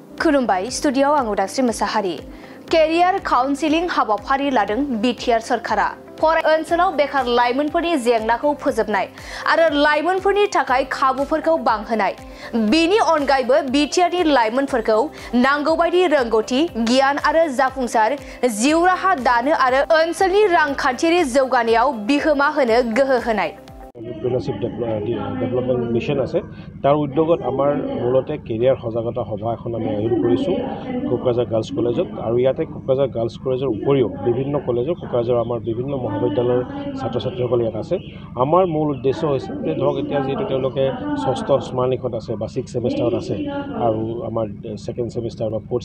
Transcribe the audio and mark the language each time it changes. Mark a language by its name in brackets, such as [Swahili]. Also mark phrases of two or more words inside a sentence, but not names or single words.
[Bodo] खुलुमबाय स्टुडिय'आव आं उदांस्रि मोसाहारि [English] career counseling [Bodo] हाबाफारि लादों बिटिआर सरकारा ओनसोलाव बेकार लाइमोनफोरनि जेंनाखौ फोजोबनाय आरो लाइमोनफोरनि थाखाय खाबुफोरखौ बांहोनाय बेनि अनगायैबो बिटिआरनि लाइमोनफोरखौ नांगौबायदि रोंगौथि गियान आरो जाफुंसार जिउ राहा दानो आरो ओनसोलनि रांखान्थियारि जौगानायाव बिहोमा होनो गोहो होनाय [English] entrepreneurship development mission [Assamese] আছে তাৰ উদ্যোগত আমাৰ মূলতে কেৰিয়াৰ সজাগতা সভা এখন আমি আয়োজন কৰিছোঁ কোকৰাঝাৰ গাৰ্লছ কলেজত আৰু ইয়াতে কোকৰাঝাৰ গাৰ্লছ কলেজৰ উপৰিও বিভিন্ন কলেজৰ কোকৰাঝাৰ আমাৰ বিভিন্ন মহাবিদ্যালয়ৰ ছাত্ৰ ছাত্ৰীসকল ইয়াত আছে আমাৰ মূল উদ্দেশ্য হৈছে যে ধৰক এতিয়া যেহেতু তেওঁলোকে ষষ্ঠ স্মানিকত আছে বা 6 সেমিষ্টাৰত আছে আৰু আমাৰ 2nd সেমিষ্টাৰ বা 4th